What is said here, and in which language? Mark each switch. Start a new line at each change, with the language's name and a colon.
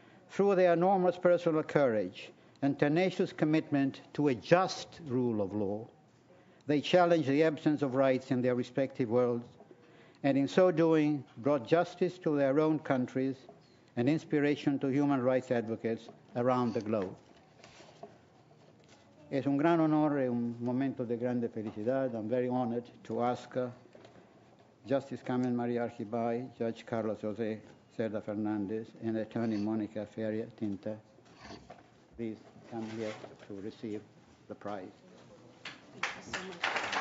English: Through their enormous personal courage and tenacious commitment to a just rule of law, they challenged the absence of rights in their respective worlds, and in so doing brought justice to their own countries and inspiration to human rights advocates around the globe.
Spanish: Es un gran honor y un momento de grande felicidad.
English: I'm very honored to ask Justice Carmen Argibay, Judge Carlos José Cerda Fernández, and Attorney Mónica Feria, please come here to receive the prize. so much.